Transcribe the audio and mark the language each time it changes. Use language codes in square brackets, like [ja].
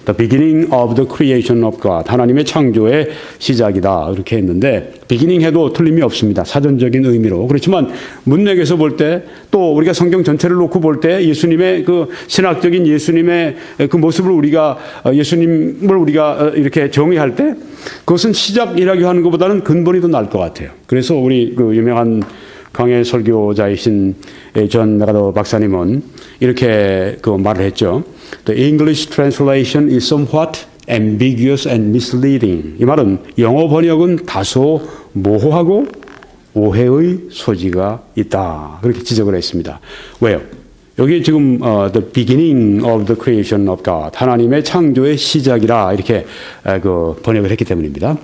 [en] The beginning of the creation of God. [ko] 하나님의 창조의 시작이다. 이렇게 했는데 beginning 해도 틀림이 없습니다. 사전적인 의미로. 그렇지만 문맥에서 볼 때 또 우리가 성경 전체를 놓고 볼 때 예수님의 그 신학적인 예수님의 그 모습을 예수님을 우리가 이렇게 정의할 때 그것은 시작이라고 하는 것보다는 근본이 더 나을 것 같아요. 그래서 우리 그 유명한 강해 설교자이신 존 메가더 박사님은 이렇게 그 말을 했죠. [en] The English translation is somewhat ambiguous and misleading. [ko] 이 말은 영어 번역은 다소 모호하고 오해의 소지가 있다. 그렇게 지적을 했습니다. 왜요? 여기 지금 [en] the beginning of the creation of God, [ko] 하나님의 창조의 시작이라 이렇게 그 번역을 했기 때문입니다.